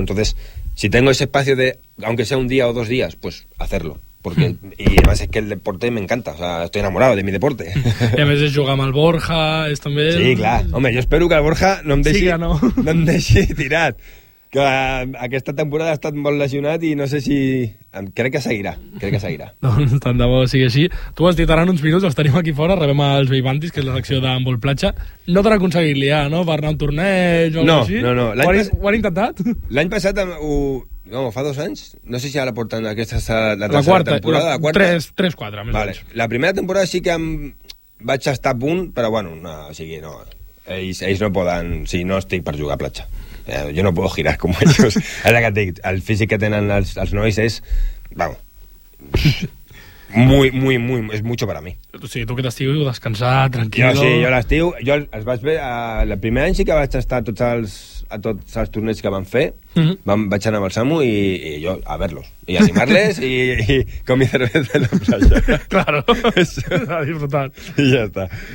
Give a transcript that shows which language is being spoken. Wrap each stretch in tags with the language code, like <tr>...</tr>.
<es>Entonces, si tengo ese espacio de, aunque sea un día o dos días, pues hacerlo. Porque, y además es que el deporte me encanta, o sea, estoy enamorado de mi deporte. Y a veces juega mal Borja, es también... Sí, claro. Hombre, yo espero que el Borja no me deje, no. No me deje tirar.</es> <ca>Que esta temporada está molt lesionat i no sé si... Crec que seguirà. Doncs tant de bo sigui així. Tu has dit ara en uns minuts, els tenim aquí fora, rebem els Beibantis, que és la secció d'Handbol Platja. No t'han aconseguit liar, no? Per anar a un torneig o no, així? No. Ho han intentat? L'any passat, fa dos anys, no sé si ara porten aquesta la tercera la quarta, temporada. La quarta? 3-4, més vale. O menys. La primera temporada sí que vaig estar a punt, però bueno, no, o sigui, no. Ells no poden, si no estic per jugar a platja.</ca> <es>Yo no puedo girar como ellos. Ahora que te, el físico que tienen los nois es, vamos, muy, muy, muy, es mucho para mí.</es> <ca>O sigui, tu que t'estiu, descansar, tranquilo. Yo sí, yo l'estiu, yo els vaig ver, el primer any sí que vaig estar a tots els torneigs que van fer, vaig anar amb el Samu i jo a verlos, i animar-les i</ca> <es>con mi cerveza en la playa. Claro, a disfrutar.</es> <ca>I ja està.</ca>